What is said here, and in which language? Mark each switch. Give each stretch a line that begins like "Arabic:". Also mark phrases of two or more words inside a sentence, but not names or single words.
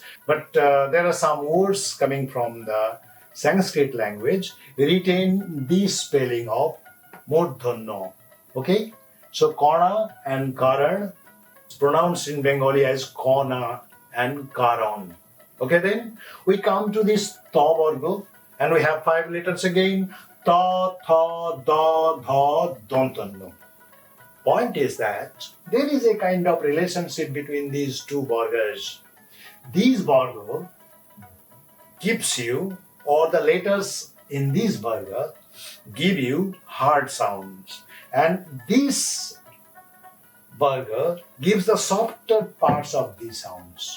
English: But there are some words coming from the Sanskrit language retain this spelling of murdhanno. Okay? So kona and karan is pronounced in Bengali as kona and karan. Okay, then we come to this tha varga and we have 5 letters again. Ta, tha, da, dha, dantanno. Point is that there is a kind of relationship between these two vargas. These varga gives you, or the letters in these varga give you hard sounds, and this varga gives the softer parts of these sounds.